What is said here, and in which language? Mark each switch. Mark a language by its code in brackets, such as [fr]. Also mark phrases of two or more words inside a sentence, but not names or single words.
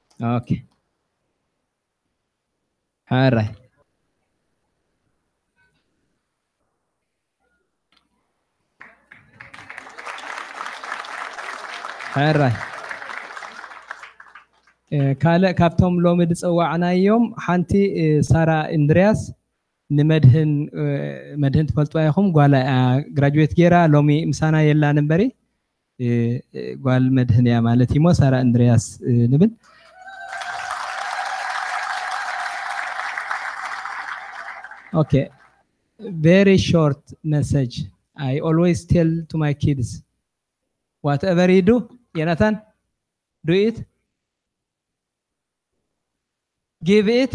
[en] Okay. All right. All right. [ti] ካልእ ካብቶም ሎሚ ዝፀዋዕናዮም ሓንቲ ሳራ እንድርያስ ንመድህን መድህን ትፈልጥዋ ኢኹም ጓል ግራጁዌት ጌራ ሎሚ ምሳና የላን እምበሪ ጓል መድህን እያ ማለት እዩ ሞ ሳራ እንድርያስ ንብል [en] Okay, very short message. I always tell to my kids, whatever you do, Jonathan, do it. Give it.